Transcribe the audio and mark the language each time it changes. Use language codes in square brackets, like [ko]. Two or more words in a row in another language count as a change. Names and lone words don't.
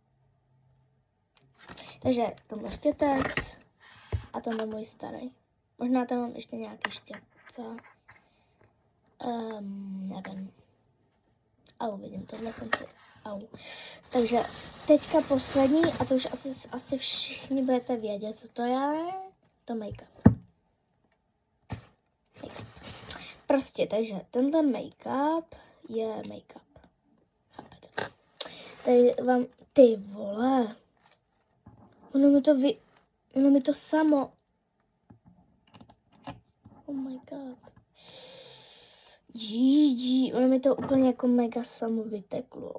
[cs] Takže tenhle štětec a tenhle můj starý. Možná tam mám ještě nějaký štětce. Nevím. A uvidím, tohle jsem si... Takže teďka poslední, a to už asi všichni budete vědět, co to je. To make-up. Prostě, takže tenhle make-up je make-up. Chápete to? Tady vám, ty vole. Ono mi to samo. [en] Oh my god. [cs] Ono mi to úplně jako mega samo vyteklo.